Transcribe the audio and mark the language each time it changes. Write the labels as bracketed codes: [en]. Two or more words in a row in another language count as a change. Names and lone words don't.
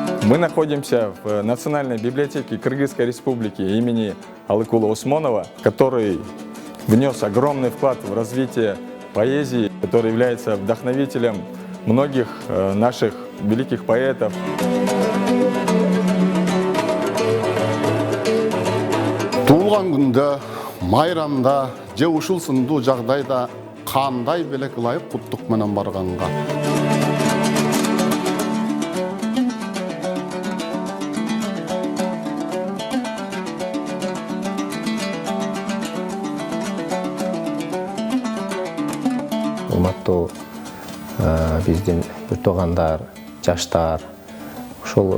[ru] Мы находимся в Национальной библиотеке Кыргызской Республики имени Алыкула Усмонова, который внес огромный вклад в развитие поэзии, который является вдохновителем многих наших великих поэтов. [ky] Туылған күндө, майрамда, же ушул сындуу жагдайда кандай белек ылайык куттук менен барганга. Урматтуу биздин бир туугандар, жаштар, ушул